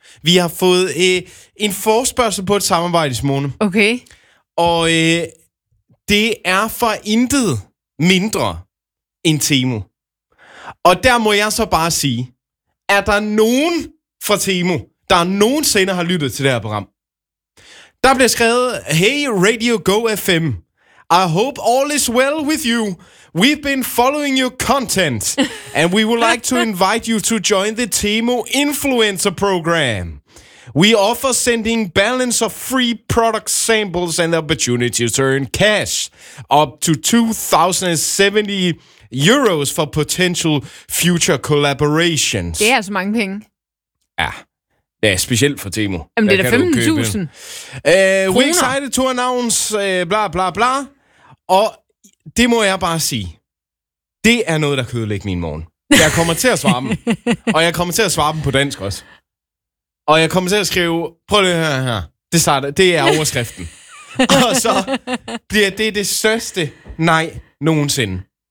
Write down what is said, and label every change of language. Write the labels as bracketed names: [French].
[Danish] Vi har fået en forespørgsel på et samarbejde, Simone. Okay. Og det er for intet mindre end Temu. Og der må jeg så bare sige, er der nogen fra Temu, der nogensinde har lyttet til det her program? Der bliver skrevet, [English] hey Radio Go FM, I hope all is well with you. We've been following your content, and we would like to invite you to join the Temu Influencer Program. We offer sending balance of free product samples and the opportunity to earn cash up to 2,070 euros for potential future collaborations. [Danish] Det er altså mange penge. Ja. Det er specielt for Temu. Jamen, det er 15.000 kroner. [English] We're excited to announce bla bla bla. [Danish] Og det må jeg bare sige. Det er noget, der kan ødelægge min morgen. Jeg kommer til at svare dem. Og jeg kommer til at svare dem på dansk også. Og jeg kommer til at skrive, prøv det her, her. Det starter, det er overskriften. Og så bliver det det største nej nogensinde.